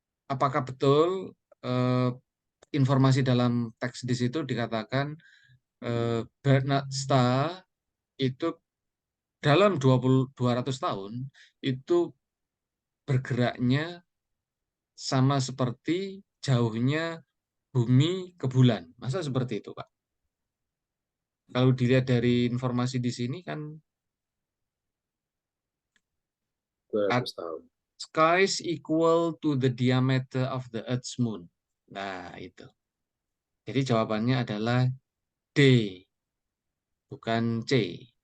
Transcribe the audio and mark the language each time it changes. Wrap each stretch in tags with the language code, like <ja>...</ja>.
<id>Apakah betul informasi dalam teks di situ dikatakan Bernard Starr itu dalam 200 tahun itu bergeraknya sama seperti jauhnya bumi ke bulan. Masa seperti itu, Pak? Kalau dilihat dari informasi di sini kan 200 tahun.</id> <en>sky is equal to the diameter of the Earth's moon.</en> <id>Nah, itu. Jadi jawabannya adalah D, bukan C.</id>